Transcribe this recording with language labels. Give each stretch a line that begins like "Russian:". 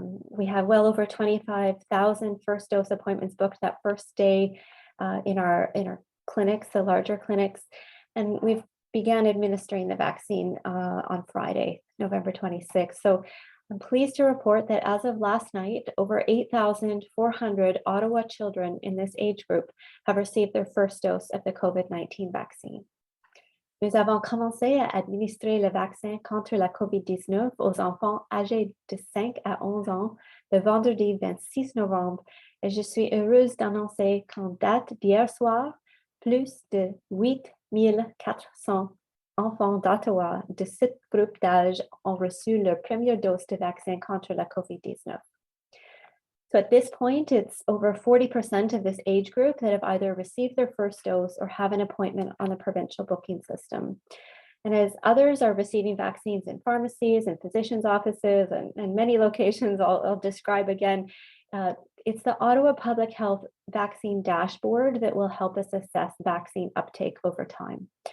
English: We have well over 25,000 first dose appointments booked that first day in our clinics, the larger clinics, and we've began administering the vaccine on Friday, November 26th. So I'm pleased to report that as of last night, over 8,400 Ottawa children in this age group have received their first dose of the COVID-19 vaccine.
French: Nous avons commencé à administrer le vaccin contre la COVID-19 aux enfants âgés de 5 à 11 ans le vendredi 26 novembre et je suis heureuse d'annoncer qu'en date d'hier soir, plus de 8 400 enfants d'Ottawa de ce groupe d'âge ont reçu leur première dose de vaccin contre la COVID-19.
English: So at this point, it's over 40% of this age group that have either received their first dose or have an appointment on the provincial booking system. And as others are receiving vaccines in pharmacies and physicians' offices and many locations, I'll describe again, it's the Ottawa Public Health Vaccine Dashboard that will help us assess vaccine uptake over time.